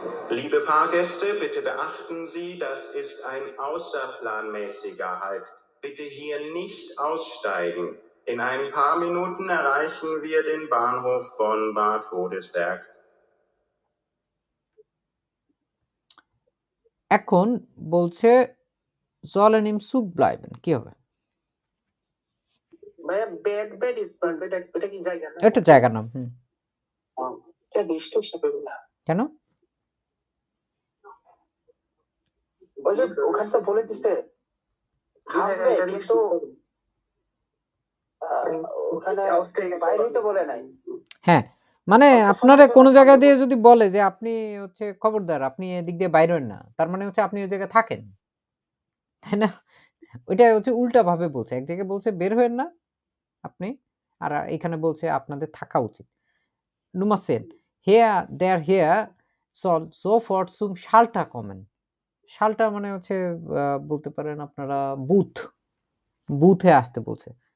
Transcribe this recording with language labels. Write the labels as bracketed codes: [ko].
[de] Liebe Fahrgäste, bitte beachten Sie, das ist ein außerplanmäßiger Halt. Bitte hier nicht aussteigen. In ein paar Minuten erreichen wir den Bahnhof von Bad Godesberg. [bn] এখন বলছে [de] sollen im Zug bleiben, [bn] কি হবে? ভাইয়া bed ইসপান্ট এটা কি জায়গা না? এটা জায়গা নাম। এটা ডিস্ট্রিক্ট হিসেবে না। কেন? ওই যে ওখানটা বলে দিতে থামবে কিন্তু ওখানে বাইরে তো বলে নাই। হ্যাঁ, মানে আপনারে কোনো জায়গা দিয়ে যদি বলে যে আপনি হচ্ছে খবরদার আপনি এদিক দিয়ে বাইর হন না, তার মানে হচ্ছে আপনি ওই জায়গায় থাকেন। তাই না? ওইটা হচ্ছে উল্টা ভাবে বলছে। এক জায়গায় বলছে বের হয়েন না আপনি, আর এখানে বলছে আপনাদের থাকা উচিত। [de] Nummer 10. Der Herr soll sofort zum Schalter kommen. [bn] Schalter মানে হচ্ছে বলতে পারেন আপনারা বুথে আসতে বলছে।